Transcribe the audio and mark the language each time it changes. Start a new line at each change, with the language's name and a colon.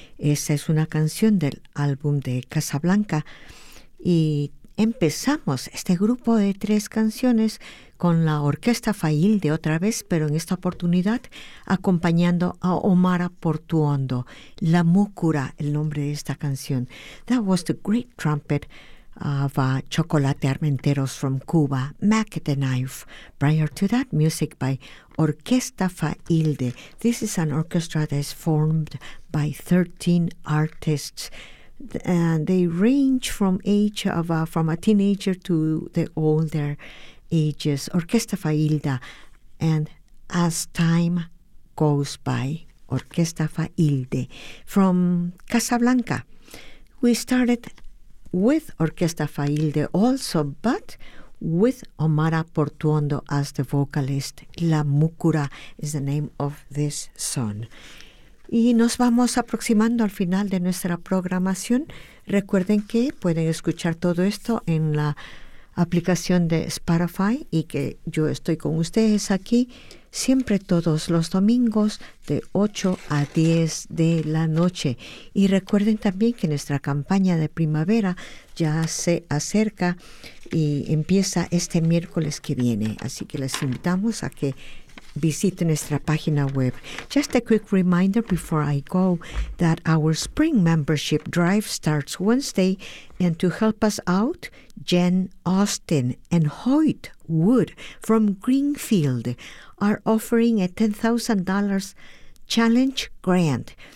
Spanish: Esa es una canción del álbum de Casablanca. Y empezamos este grupo de tres canciones con la Orquesta Fail de otra vez, pero en esta oportunidad acompañando a Omara Portuondo. La Múcura, el nombre de esta canción.
English: That was the great trumpet of Chocolate Armenteros from Cuba, Mac the Knife. Prior to that, music by Orquesta Failde. This is an orchestra that is formed by 13 artists. And they range from age of from a teenager to the older ages. Orquesta Failde, and As Time Goes By, Orquesta Failde from Casablanca. We started with Orquesta Failde also, but with Omara Portuondo as the vocalist. La Múcura is the name of this song.
Spanish: Y nos vamos aproximando al final de nuestra programación. Recuerden que pueden escuchar todo esto en la aplicación de Spotify y que yo estoy con ustedes aquí siempre todos los domingos de 8 a 10 de la noche. Y recuerden también que nuestra campaña de primavera ya se acerca y empieza este miércoles que viene. Así que les invitamos a que visite nuestra página web.
English: Just a quick reminder before I go that our spring membership drive starts Wednesday, and to help us out, Jen Austin and Hoyt Wood from Greenfield are offering a $10,000 challenge grant.